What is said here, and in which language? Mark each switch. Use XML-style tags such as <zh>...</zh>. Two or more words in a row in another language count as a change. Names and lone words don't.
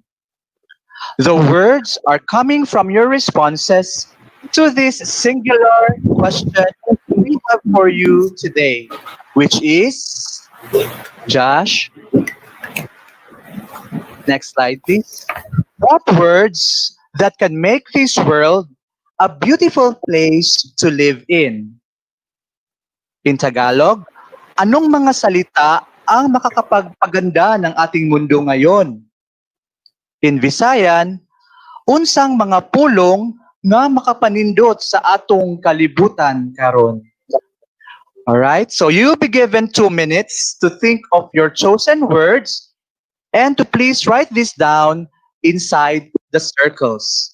<en>The words are coming from your responses to this singular question we have for you today, which is, Josh, next slide please. What words that can make this world a beautiful place to live in? In Tagalog,</en> <tl>anong mga salita ang makakapagpaganda ng ating mundo ngayon?</tl> <en>In Visayan,</en> <ceb>unsang mga pulong nga makapanindot sa atong kalibutan karon?</ceb> <en>Alright, so you'll be given 2 minutes to think of your chosen words and to please write this down inside the circles.</en>